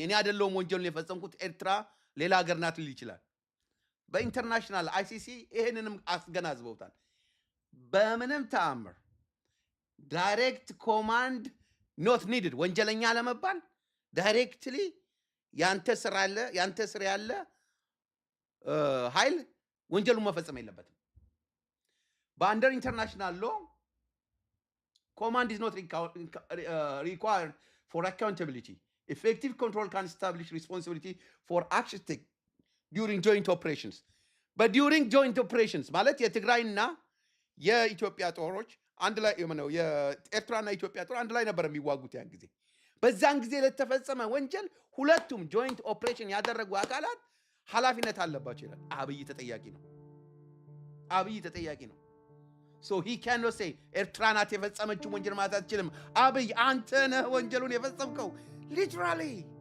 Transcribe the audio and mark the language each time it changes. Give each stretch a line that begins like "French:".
Amharic: እኔ አይደለሁም ወንጀሉን የፈጸምኩት፣ ኤርትራ ሌላ ሀገር ናት ሊል ይችላል። በኢንተርናሽናል አይሲሲ ይሄንንም አስገናዝበውታል። በምንም ተአምር
English: ዳይሬክት ኮማንድ ኖት ኒድድ።
Amharic: ወንጀለኛ ለመባል ዳይሬክትሊ ያንተ ስር ያለ ኃይል ወንጀሉን መፈጸም የለበትም። በአንደር ኢንተርናሽናል ሎ
English: command is not required for accountability. Effective control can establish responsibility for actions taken during joint operations. But during joint operations
Amharic: ማለት የትግራይና የኢትዮጵያ ጦሮች አንድ ላይ ነው፣ የኤርትራና ኢትዮጵያ ጦር አንድ ላይ ነበር የሚዋጉት ያን ጊዜ። በዛን ጊዜ ለተፈጸመ ወንጀል ሁለቱም ጆይንት ኦፕሬሽን ያደረጉ አካላት ኃላፊነት አለባቸው ይላል። አብይ ተጠያቂ ነው።
English: so he cannot say
Amharic: ኤርትራ ናት የፈጸመችው ወንጀል ማለት አትችልም። አብይ አንተ ነህ ወንጀሉን የፈጸምከው literally.